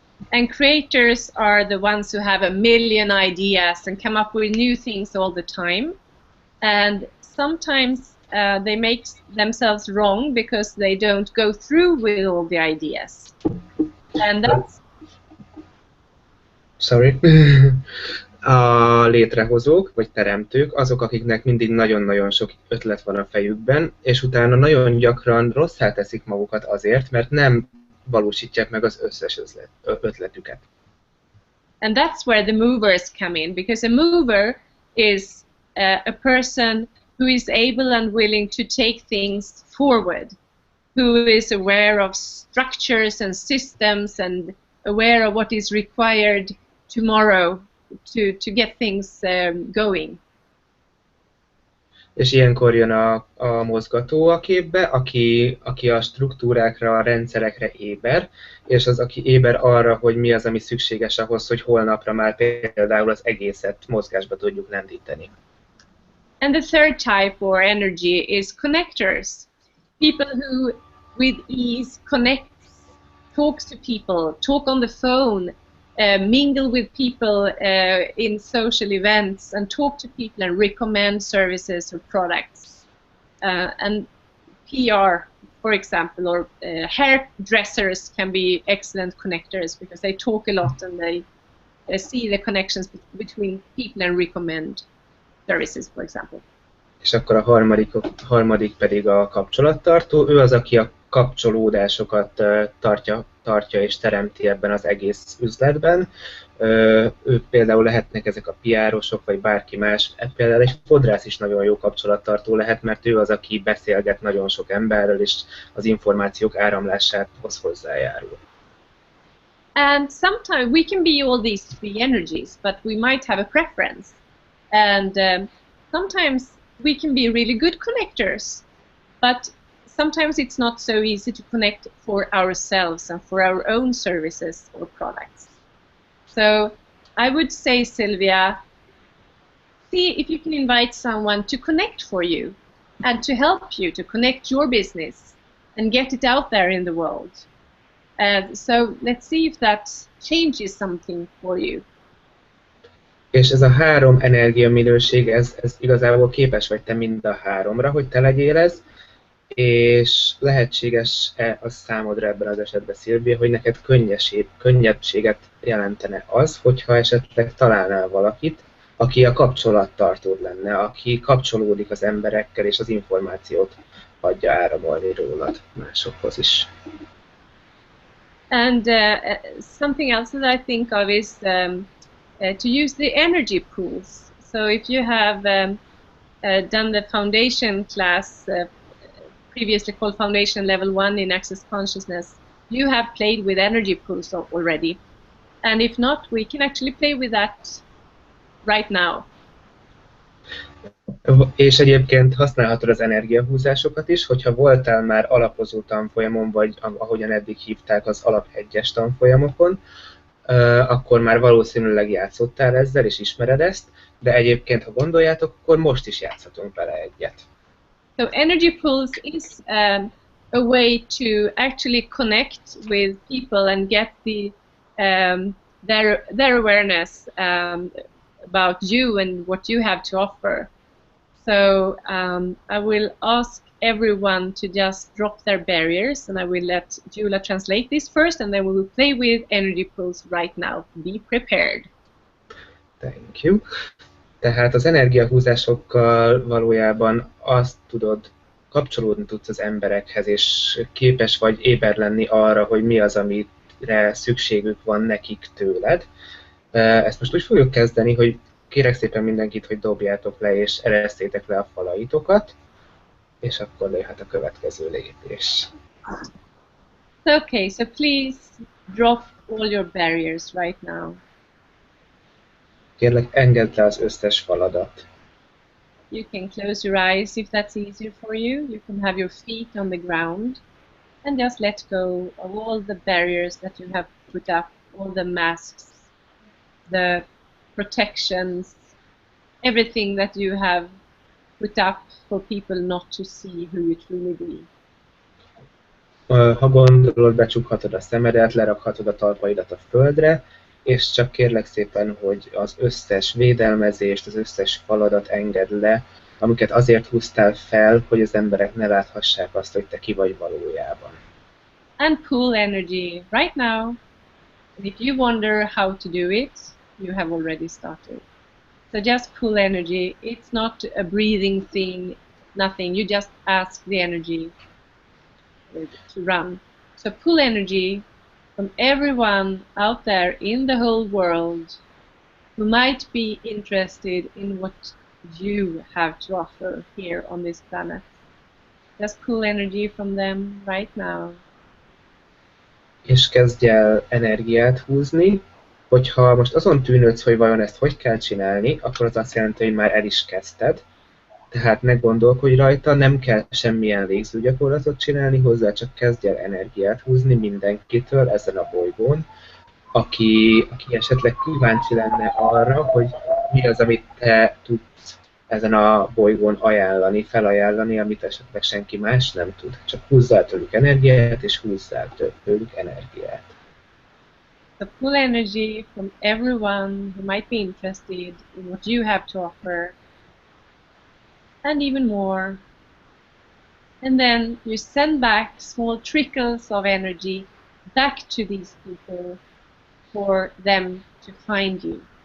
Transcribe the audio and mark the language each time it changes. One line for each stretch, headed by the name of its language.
English: And creators are the ones who have a million ideas and come up with new things all the time. And sometimes they make themselves wrong because they don't go through with all the ideas. And that's... Sorry.
Hungarian: A létrehozók, vagy teremtők, azok, akiknek mindig nagyon-nagyon sok ötlet van a fejükben, és utána nagyon gyakran rosszá teszik magukat azért, mert nem valósítják meg az összes ötletüket.
English: And that's where the movers come in, because a mover is a person who is able and willing to take things forward, who is aware of structures and systems and aware of what is required tomorrow to get things going.
Hungarian: És ilyenkor jön a mozgató a képbe, aki a struktúrákra, a rendszerekre éber, és az, aki éber arra, hogy mi az, ami szükséges ahhoz, hogy holnapra már például az egészet mozgásba tudjuk lendíteni.
English: And the third type or energy is connectors. People who with ease connects, talks to people, talk on the phone, mingle with people in social events and talk to people and recommend services or products. And PR, for example, or hairdressers can be excellent connectors because they talk a lot and they see the connections between people and recommend services, for example.
Hungarian: És akkor a harmadik pedig a kapcsolattartó. Ő az, aki a kapcsolódásokat tartja és teremti ebben az egész üzletben. Ők például lehetnek ezek a PR-osok, vagy bárki más. Például egy fodrász is nagyon jó kapcsolattartó lehet, mert ő az, aki beszélget nagyon sok emberrel, és az információk áramlásához hozzájárul.
English: And sometimes we can be all these three energies, but we might have a preference. And sometimes we can be really good connectors, but sometimes it's not so easy to connect for ourselves and for our own services or products. So I would say, Sylvia, see if you can invite someone to connect for you and to help you to connect your business and get it out there in the world. So let's see if that changes something for you.
Hungarian: És ez a három energiaminőség, ez igazából képes vagy te mind a háromra, hogy te legyél ez, és lehetséges-e az számodra ebben az esetben, Szilvia, hogy neked könnyebbséget jelentene az, hogyha esetleg találnál valakit, aki a kapcsolattartód lenne, aki kapcsolódik az emberekkel, és az információt hagyja áramolni rólad másokhoz is.
English: And something else that I think of is to use the energy pools. So if you have done the foundation class, previously called Foundation Level 1 in Access Consciousness, you have played with energy pools already. And if not, we can actually play with that right now.
Hungarian: És egyébként használhatod az energiahúzásokat is, hogyha voltál már alapozó tanfolyamon, vagy ahogyan eddig hívták az alap 1-es tanfolyamokon, akkor már valószínűleg játszottál ezzel, és ismered ezt, de egyébként, ha gondoljátok, akkor most is játszhatunk vele egyet.
English: So energy pools is a way to actually connect with people and get their awareness about you and what you have to offer. So I will ask everyone to just drop their barriers, and I will let Julia translate this first, and then we will play with energy pools right now. Be prepared. Thank you.
Hungarian: Tehát az energiahúzásokkal valójában azt tudod, kapcsolódni tudsz az emberekhez, és képes vagy éber lenni arra, hogy mi az, amire szükségük van nekik tőled. Ezt most úgy fogjuk kezdeni, hogy kérek szépen mindenkit, hogy dobjátok le és eresztétek le a falaitokat, és akkor jöhet a következő lépés.
English: Okay, so please drop all your barriers right now.
Hungarian: Kérlek, engedd le az összes faladat.
English: You can close your eyes if that's easier for you. You can have your feet on the ground and just let go of all the barriers that you have put up, all the masks, the protections, everything that you have put up for people not to see who you truly be.
Hungarian: Ha gondolod, becsukhatod a szemedet, lerakhatod a talpaidat a földre, és csak kérlek szépen, hogy az összes védelmezést, az összes faladat engedd le, amiket azért húztál fel, hogy az emberek ne láthassák azt, hogy te ki vagy valójában.
English: And pull energy right now. And if you wonder how to do it, you have already started. So just pull energy. It's not a breathing thing, nothing. You just ask the energy to run. So pull energy from everyone out there in the whole world who might be interested in what you have to offer here on this planet. Just pull energy from them right now.
Hungarian: És kezdj el energiát húzni, hogyha most azon tűnődsz, hogy vajon ezt hogy kell csinálni, akkor az azt jelenti, hogy már el is kezdted. Tehát ne gondolkodj rajta, nem kell semmilyen légzőgyakorlatot csinálni hozzá, csak kezdj el energiát húzni mindenkitől ezen a bolygón, aki esetleg kíváncsi lenne arra, hogy mi az, amit te tudsz ezen a bolygón ajánlani, felajánlani, amit esetleg senki más nem tud. Csak húzzál tőlük energiát, és húzzál tőlük energiát.
English: So pull energy from everyone who might be interested in what you have to offer, and even more. And then you send back small trickles of energy back to these people for them to find you.